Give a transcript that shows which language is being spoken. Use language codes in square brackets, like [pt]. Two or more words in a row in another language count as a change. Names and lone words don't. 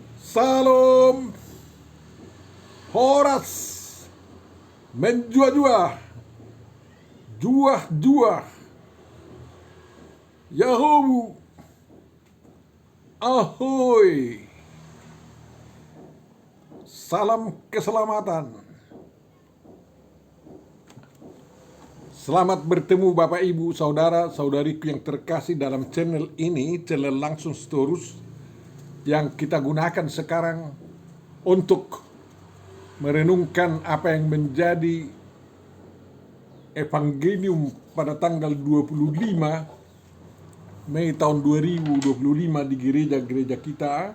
[id] Salom, Horas, menjua-jua, juah-juah, Yahobu, ahoy, salam keselamatan. Selamat bertemu Bapak Ibu, Saudara, Saudariku yang terkasih dalam channel ini, channel Langsung Storus, yang kita gunakan sekarang untuk merenungkan apa yang menjadi evangelium pada tanggal 25 Mei tahun 2025 di gereja-gereja kita.